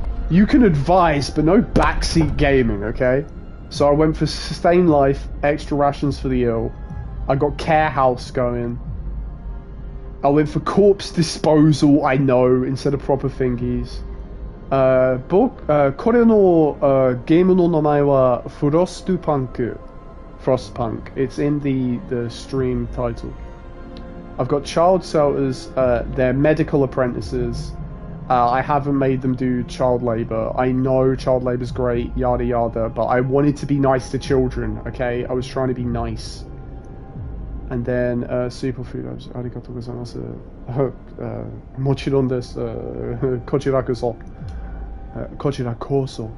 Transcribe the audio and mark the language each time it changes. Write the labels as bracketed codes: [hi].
[en] You can advise, but no backseat gaming, okay? So I went for sustain life, extra rations for the ill. I got care house going. I went for corpse disposal, I know, instead of proper thingies. [ja] これのゲームの名前は Frostpunk. [en] Frostpunk. It's in the stream title. I've got child shelters, they're medical apprentices. I haven't made them do child labour. I know child labour's great, yada yada, but I wanted to be nice to children, okay? I was trying to be nice. And then, superfood, [ja] arigatou gozaimasu. もちろんです。こちらこそ.こちらこそ.